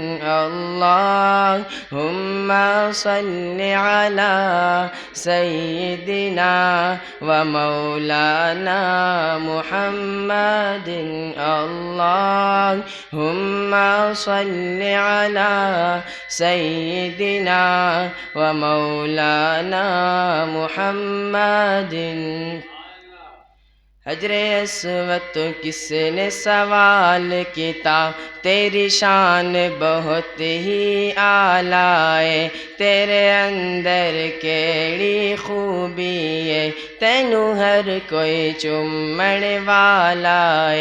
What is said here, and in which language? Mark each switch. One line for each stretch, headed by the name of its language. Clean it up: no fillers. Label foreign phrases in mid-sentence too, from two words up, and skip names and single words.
Arabic: اللهم صل على سيدنا ومولانا محمد. اللهم صل على سيدنا ومولانا محمد.
Punjabi: حجرِ اسود تو کسنے سوال کیا تیری شان بہت ہی اعلیٰ ہے تیرے اندر کیہڑی خوبی ہے تینوں ہر کوئی چمن والا ہے.